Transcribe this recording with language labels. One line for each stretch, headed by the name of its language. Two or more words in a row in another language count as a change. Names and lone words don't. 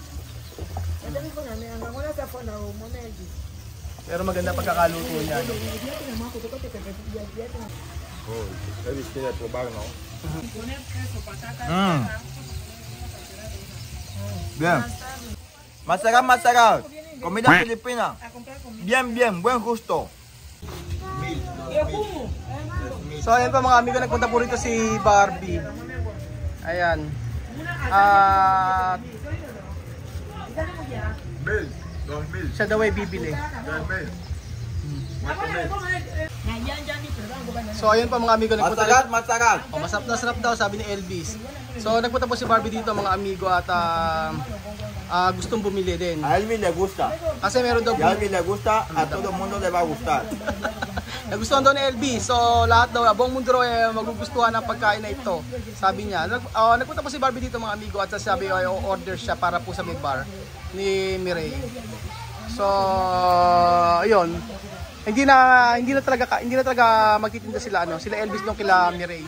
Filipino: Pero maganda pagkakaluto niya. Bien. Masarap, masarap.
Spanish: Comida filipina. Bien, bien, buen gusto.
Filipino: So ayan pa mga amigo, nagpunta po rito si Barbie. Ayan. Siya daw ay bibili. So ayun pa mga amigo, nagpunta. Masarap. Masarap na sarap daw, sabi ni Elvis. So nagpunta po si Barbie dito mga amigo at gustong bumili din.
Spanish: A Elvis le gusta.
Filipino: Kasi meron daw Si
Spanish: a Elvis le gusta, a todo el mundo le va a gustar.
Filipino: nagustuhan daw ni Elvis. So lahat daw, buong mundo raw magugustuhan ang pagkain na ito. Sabi niya. Nagpunta po si Barbie dito mga amigo at sabi order siya para po sa may bar ni Mireille. So ayun. Hindi na talaga magtitinda sila sila Elvis nung kila Mireille.